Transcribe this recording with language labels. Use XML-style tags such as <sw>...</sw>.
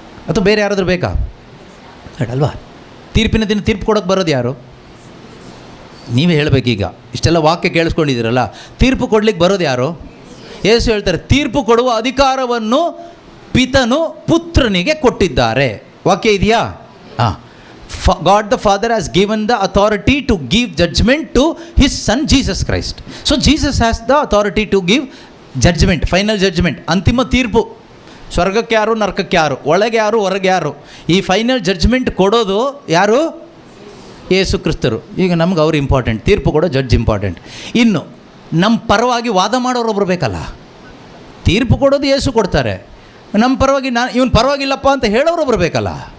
<kn>ಅಥವಾ ಬೇರೆ ಯಾರಾದರೂ ಬೇಕಾ? ಅಲ್ವಾ? ತೀರ್ಪಿನ ದಿನ ತೀರ್ಪು ಕೊಡೋಕ್ಕೆ ಬರೋದು ಯಾರು? ನೀವೇ ಹೇಳಬೇಕೀಗ. ಇಷ್ಟೆಲ್ಲ ವಾಕ್ಯ ಕೇಳಿಸ್ಕೊಂಡಿದ್ದೀರಲ್ಲ, ತೀರ್ಪು ಕೊಡ್ಲಿಕ್ಕೆ ಬರೋದು ಯಾರು? ಯೇಸು ಹೇಳ್ತಾರೆ, ತೀರ್ಪು ಕೊಡುವ ಅಧಿಕಾರವನ್ನು ಪಿತನು ಪುತ್ರನಿಗೆ ಕೊಟ್ಟಿದ್ದಾರೆ. ವಾಕ್ಯ ಇದೆಯಾ? ಹಾಂ.</kn> <en>God the Father has given the authority to give judgment to his son Jesus Christ. So Jesus has the authority to give judgment, final judgment,</en> <kn>ಅಂತಿಮ ತೀರ್ಪು. ಸ್ವರ್ಗಕ್ಕೆ ಯಾರು, ನರಕಕ್ಕೆ ಯಾರು, ಒಳಗೆ ಯಾರು, ಹೊರಗೆ ಯಾರು, ಈ ಫೈನಲ್ ಜಡ್ಜ್ಮೆಂಟ್ ಕೊಡೋದು ಯಾರು? ಯೇಸು ಕ್ರಿಸ್ತರು. ಈಗ ನಮ್ಗೆ ಅವ್ರು ಇಂಪಾರ್ಟೆಂಟ್, ತೀರ್ಪು ಕೊಡೋ ಜಡ್ಜ್ ಇಂಪಾರ್ಟೆಂಟ್. ಇನ್ನು ನಮ್ಮ ಪರವಾಗಿ ವಾದ ಮಾಡೋರೊಬ್ರು ಬೇಕಲ್ಲ. ತೀರ್ಪು ಕೊಡೋದು ಯೇಸು ಕೊಡ್ತಾರೆ, ನಮ್ಮ ಪರವಾಗಿ ಇವನು ಪರವಾಗಿಲ್ಲಪ್ಪ ಅಂತ ಹೇಳೋರೊಬ್ರು ಬೇಕಲ್ಲ.</kn>